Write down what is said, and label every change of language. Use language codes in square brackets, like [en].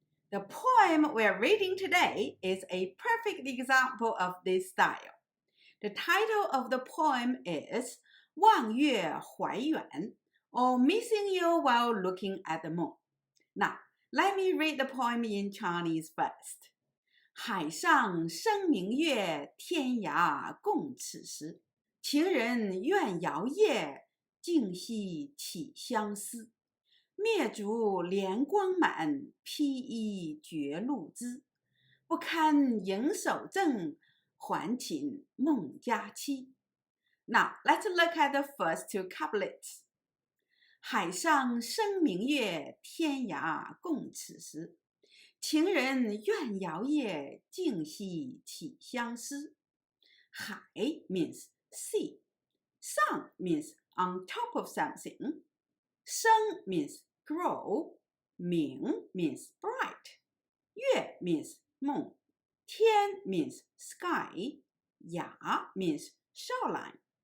[en] The poem we're reading today is a perfect example of this style. The title of the poem is 望月怀远, or Missing You While Looking at the Moon. Now, let me read the poem in Chinese first. [zh] 海上生明月，天涯共此时。情人怨遥夜，竟夕起相思。灭烛怜光满，披衣觉露滋。不堪盈手正，还寝梦佳期。 [en] Now, let's look at the first 2 couplets. [zh] 海上生明月，天涯共此时。情人怨遥夜，竟夕起相思。 [en] 海 means sea. Sun means on top of something. 生 means grow. 明 means bright. 月 means moon. 天 means sky. 崖 means shoreline.